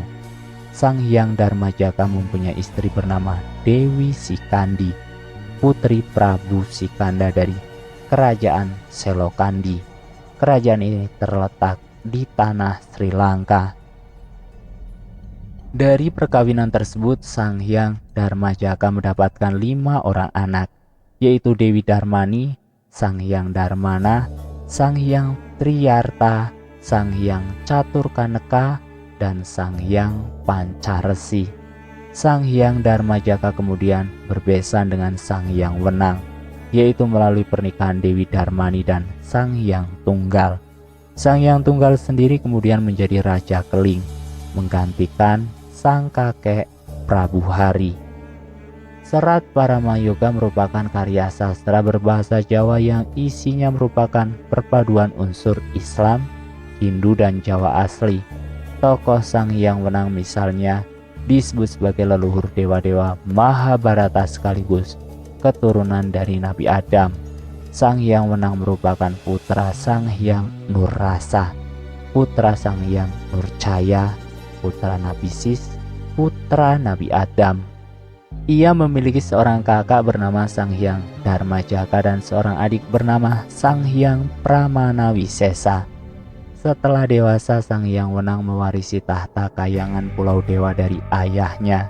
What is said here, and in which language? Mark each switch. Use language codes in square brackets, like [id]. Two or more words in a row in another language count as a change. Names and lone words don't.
[id] Sang Hyang Darmajaka mempunyai istri bernama Dewi Sikandi, putri Prabu Sikanda dari kerajaan Selokandi. Kerajaan ini terletak di tanah Sri Lanka. Dari perkawinan tersebut, Sang Hyang Darmajaka mendapatkan 5 orang anak, yaitu Dewi Darmani, Sang Hyang Darmana, Sang Hyang Triyarta, Sang Hyang Caturkaneka, dan Sang Hyang Pancaresi. Sang Hyang Darmajaka kemudian berbesan dengan Sang Hyang Wenang, yaitu melalui pernikahan Dewi Darmani dan Sang Hyang Tunggal. Sang Hyang Tunggal sendiri kemudian menjadi Raja Keling, menggantikan sang kakek Prabu Hari. Serat Paramayoga merupakan karya sastra berbahasa Jawa yang isinya merupakan perpaduan unsur Islam, Hindu, dan Jawa asli. Tokoh Sang Hyang Wenang misalnya disebut sebagai leluhur dewa-dewa Mahabharata sekaligus keturunan dari Nabi Adam. Sang Hyang Wenang merupakan putra Sang Hyang Nurrasa, putra Sang Hyang Nurcaya, putra Nabi Sis, putra Nabi Adam. Ia memiliki seorang kakak bernama Sang Hyang Dharmajaka dan seorang adik bernama Sang Hyang Pramanawisesa. Setelah dewasa, Sang Hyang Wenang mewarisi tahta Kahyangan Pulau Dewa dari ayahnya.